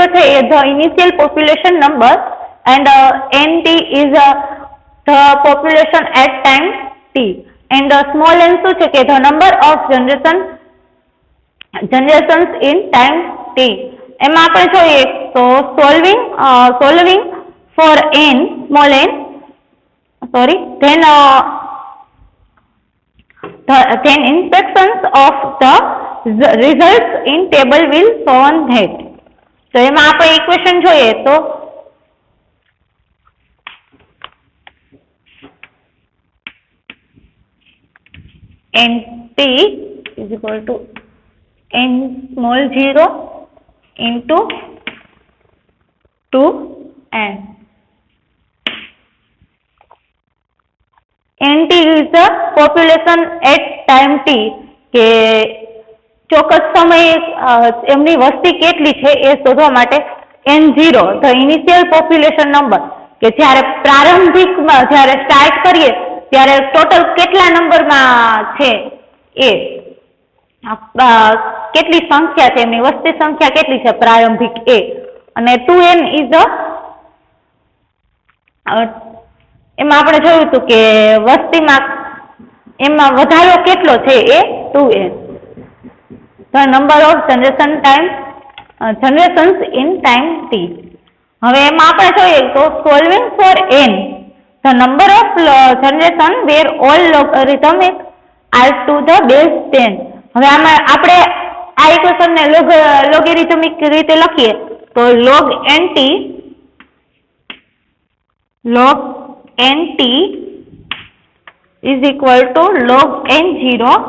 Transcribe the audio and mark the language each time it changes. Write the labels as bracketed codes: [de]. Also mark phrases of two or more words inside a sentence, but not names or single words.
[gu] છે એ [en] the initial population number and NT is the population at time t and small n [gu] શું છે કે [en] the number of generations in time t. [gu] એમાં આપણે જોઈએ તો [en] solving for n small n then inspections of the results in table will show that. [gu] તો એમાં આપણે ઇક્વેશન જોઈએ તો [en] NT is equal to n small 0 into 2n. NT is the population at time t [gu] કે ચોક્કસ સમયે એમની વસ્તી કેટલી છે એ શોધવા માટે [en] N0 the initial population number [gu] કે જ્યારે પ્રારંભિકમાં જ્યારે સ્ટાર્ટ કરીએ ત્યારે ટોટલ કેટલા નંબરમાં છે એ કેટલી સંખ્યા છે એમની વસ્તી સંખ્યા કેટલી છે પ્રારંભિક એ અને 2n is એમાં આપણે જોયું હતું કે વસ્તીમાં એમાં વધારો કેટલો છે એ 2n. [en] The number of generations in time t. [gu] હવે એમાં આપણે જોઈએ તો [en] solving for n the number of generation where all logarithmic are to the base 10. [gu] હવે આમાં આપણે આ ઇક્વેશન ને લોગેરિથમિક રીતે લખીએ તો [en] log nt is equal to log n0